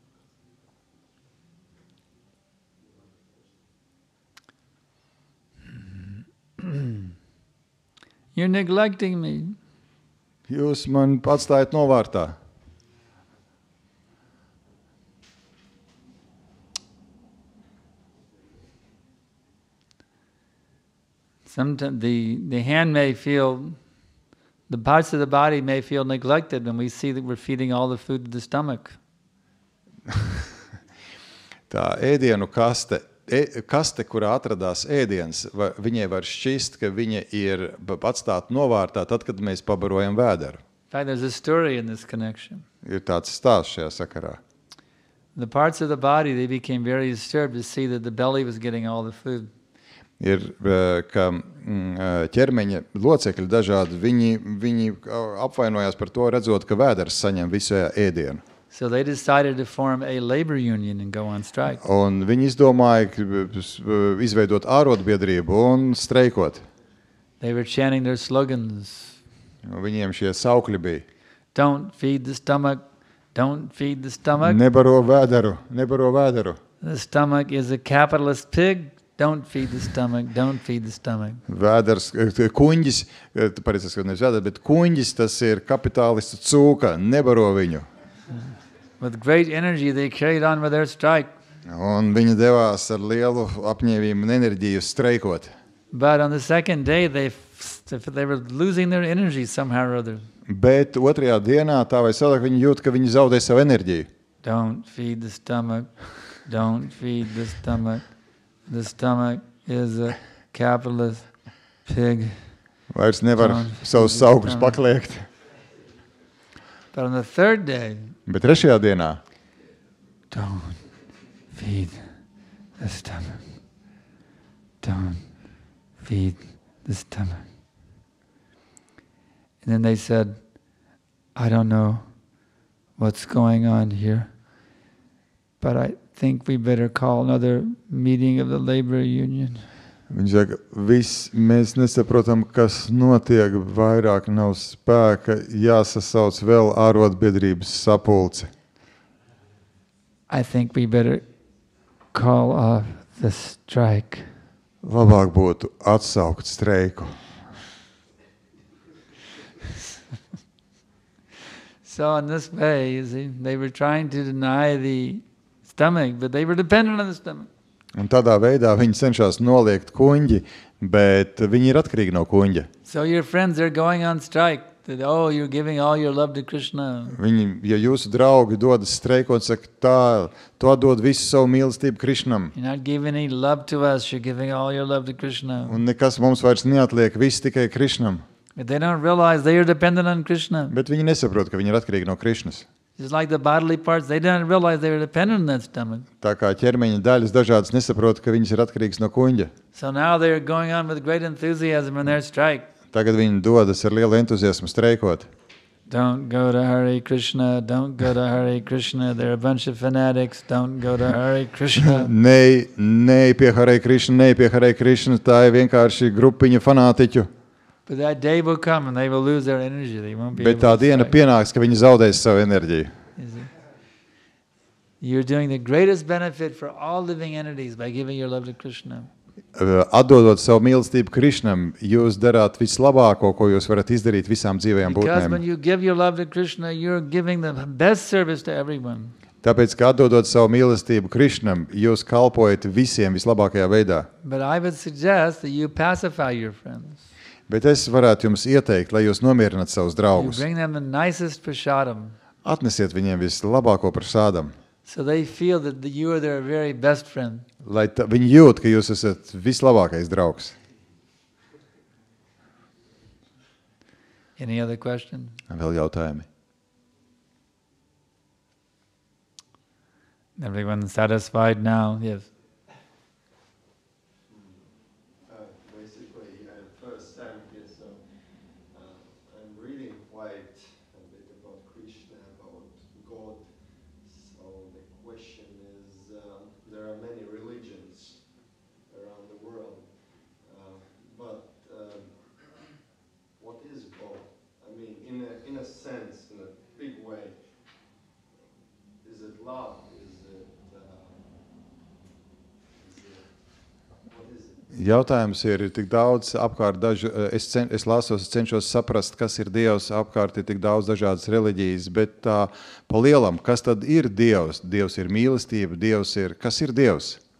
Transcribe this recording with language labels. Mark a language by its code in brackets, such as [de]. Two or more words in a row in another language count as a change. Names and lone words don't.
[en] You're neglecting me. [lv] Jūs man atstājat novārtā. [en] Sometimes the hand may feel, the parts of the body may feel neglected when we see that we're feeding all the food to the stomach. [lv] Tā ēdienu kaste, kurā atradās ēdiens, viņai var šķist, ka viņa ir atstāta novārtā tad, kad mēs pabarojam vēderu. [en] In fact, there's a story in this connection. [lv] Ir tāds stāsts šajā sakarā. [en] The parts of the body, they became very disturbed to see that the belly was getting all the food. [lv] Ir, ka ķermeņa locekļi dažādi, viņi apvainojās par to, redzot, ka vēders saņem visu ēdienu. [en] So they decided to form a labor union and go on strike. [lv] Un viņi izdomāja izveidot ārotbiedrību un streikot. [en] They were chanting their slogans. [lv] Viņiem šie saukļi bija. [en] Don't feed the stomach, don't feed the stomach. [lv] Nebaro vēderu, nebaro vēderu. [en] The stomach is a capitalist pig. Don't feed the stomach, don't feed the stomach. [lv] Vēders, kuņģis, pareizāk, ka nevis vēders, bet kuņģis, tas ir kapitālistu cūka, nebaro viņu. [en] With great energy, they carried on with their strike. [lv] Un viņi devās ar lielu apņēmību un enerģiju streikot. [en] But on the second day, they were losing their energy somehow or other. [lv] Bet otrajā dienā tā vai savādāk viņi jūt, ka viņi zaudē savu enerģiju. [en] Don't feed the stomach. Don't feed the stomach. The stomach is a capitalist pig. [lv] Vairs nevar [en] Don't [lv] savus [en] feed the [lv] augļus [en] stomach. [lv] pakliegt. [en] But on the third day, [lv] Bet trešajā dienā [en] don't feed the stomach. Don't feed the stomach. And then they said, I don't know what's going on here, but I think we better call another meeting of the labor union. [lv] viņi saka, mēs nesaprotam, kas notiek, vairāk nav spēka, jāsasauc vēl ārotbiedrības sapulce. [en] I think we better call off the strike. [lv] Labāk būtu atsaukt streiku. [en] So in this way, you see, they were trying to deny the stomach, but they were dependent on the stomach. [lv] Un tādā veidā viņi cenšas noliegt kuņģi, bet viņi ir atkarīgi no kuņģa. [en] So your friends are going on strike. That, oh, you're giving all your love to Krishna. [lv] Viņi, ja jūsu draugi dodas streikot, saka, tā, tu atdod visu savu mīlestību Krišnam. [en] You're not giving any love to us, you're giving all your love to Krishna. [lv] Un nekas mums vairs neatliek, viss tikai Krišnam. [en] But they don't realize they are dependent on Krishna. [lv] Bet viņi nesaprot, ka viņi ir atkarīgi no Krišnas. [en] Just like the bodily parts, they don't realize they are dependent on that stomach. [lv] Tā kā ķermeņa daļas dažādas nesaprot, ka viņas ir atkarīgas no kuņģa. [en] So now they are going on with great enthusiasm in their strike. [lv] Tagad viņi dodas ar lielu entuziasmu streikot. [en] Don't go to Hare Krishna, don't go to Hare Krishna, they're a bunch of fanatics, don't go to Hare Krishna. [lv] Nei pie Hare Krišna, nei pie Hare Krišna, tā ir vienkārši grupiņa fanātiķu. [en] But that day will come and they will lose their energy. They won't be [lv] Bet [en] able [lv] tā [en] to [lv] diena [en] strike. [lv] pienāks, ka viņi zaudēs savu enerģiju. [en] You see? You're doing the greatest benefit for all living entities by giving your love to Krishna. [lv] Atdodot savu mīlestību Krišnam, jūs darāt vislabāko, ko jūs varat izdarīt visām dzīvajām [en] Because when [lv] būtnēm. [en] you give your love to Krishna, you're giving the best service to everyone. [lv] Tāpēc, ka atdodot savu mīlestību Krišnam, jūs kalpojat visiem vislabākajā veidā. [en] But I would suggest that you pacify your friends. [lv] Bet es varētu jums ieteikt, lai jūs nomierināt savus [en] You [lv] draugus. [en] bring them the nicest prasadam. [lv] Atnesiet viņiem vislabāko par sādam, [en] So they feel that you are their very best friend. [lv] lai viņi jūt, ka jūs esat vislabākais draugs. [en] Any other question? [lv] Vēl jautājumi? [en] Everyone satisfied now? Yes. Basically, first time here, so I'm reading quite a bit about Krishna, about God. So the question is, there are many religions around the world, but what is God? I mean, in a sense, in a big way, is it love? [lv] Jautājums ir tik daudz apkārt, es lasos, cenšos saprast, kas ir Dievs, apkārt ir tik daudz dažādas reliģijas, bet pa lielam, kas tad ir Dievs? Dievs ir mīlestība, Dievs ir, kas ir Dievs?